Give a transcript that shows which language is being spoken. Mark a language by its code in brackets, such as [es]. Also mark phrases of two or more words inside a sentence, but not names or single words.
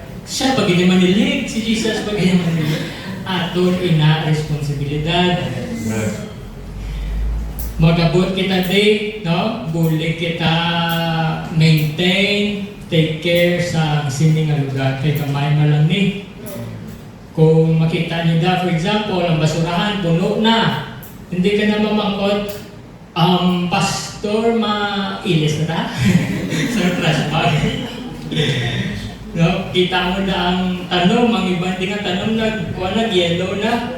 [hil] Siya, pag hindi manilig, si Jesus pag hindi manilig. Aton ina responsibilidad. Magabot kita di, no? Bulig kita maintain, [en] take care [hil] sa sining nga lugar. Kay kamay malang ni. Kung makita niyo [en] for example, [hil] ang basurahan, puno na. Hindi ka na mamangkot, pastor, mailis na ta? Sa trash bag. No? Kita mo na ang tanong, ang ibang nga tanong, nag-yellow na.